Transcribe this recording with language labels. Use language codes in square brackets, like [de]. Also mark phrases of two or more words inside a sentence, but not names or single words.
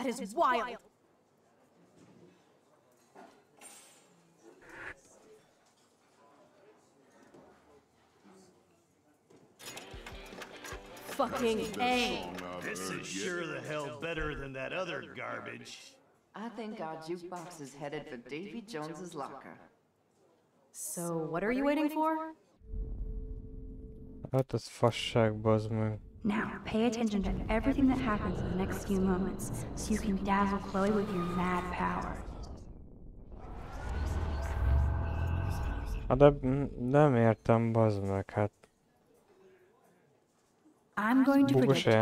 [en] That is wild. Fucking A. This is sure the hell better than that other garbage. I think our jukebox is headed for Davy Jones's locker. So, what are you waiting for? [hu] Hát ez fasság, bazd meg. [en] Now, pay attention to everything that happens in the next few moments, so you can dazzle Chloe with your mad power. [hu] Hát de nem értem, bazd meg, hát. [en] I'm going to [hu] Bugos a [en] predict.